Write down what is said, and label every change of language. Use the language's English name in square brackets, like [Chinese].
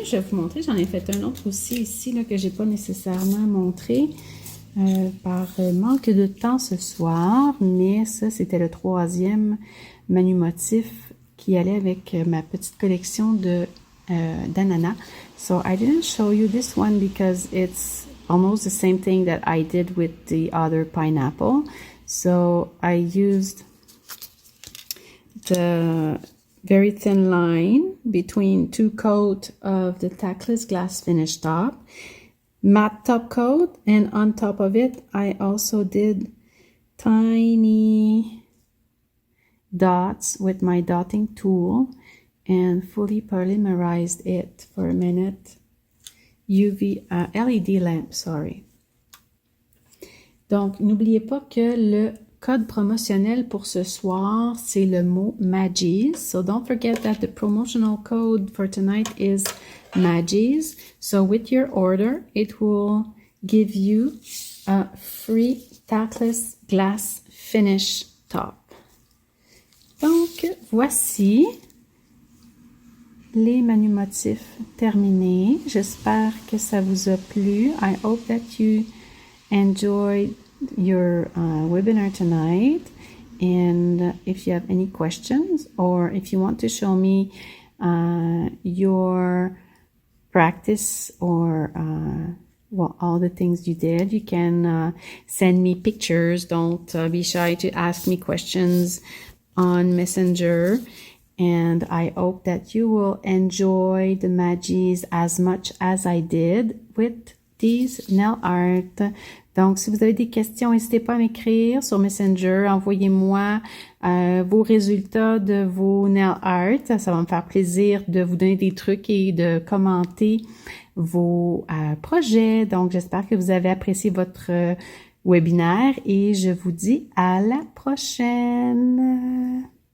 [French] Je vais vous montrer, j'en ai fait un autre aussi ici là, que j'ai pas nécessairement montré par manque de temps ce soir. Mais ça, c'était le troisième motif qui allait avec ma petite collection de d'ananas. [English] So I didn't show you this one because it's almost the same thing that I did with the other pineapple. So I used the very thin line between two coats of the tackless glass finish top, matte top coat, and on top of it I also did tiny dots with my dotting tool and fully polymerized it for a minute. LED lamp, sorry. [French] Donc, n'oubliez pas que le code promotionnel pour ce soir, c'est le mot Maggies. [English] So don't forget that the promotional code for tonight is Maggies. So with your order, it will give you a free tackless glass finish top. [French] Donc, voici les menus motifs terminés. J'espère que ça vous a plu. [English] I hope that you enjoyed your webinar tonight. And if you have any questions or if you want to show me your practice or well, all the things you did, you can send me pictures. Don't be shy to ask me questions on Messenger. And I hope that you will enjoy the Maggies as much as I did with these nail art. [French] Donc, si vous avez des questions, n'hésitez pas à m'écrire sur Messenger. Envoyez-moi vos résultats de vos nail art. Ça va me faire plaisir de vous donner des trucs et de commenter vos projets. Donc, j'espère que vous avez apprécié votre webinaire et je vous dis à la prochaine.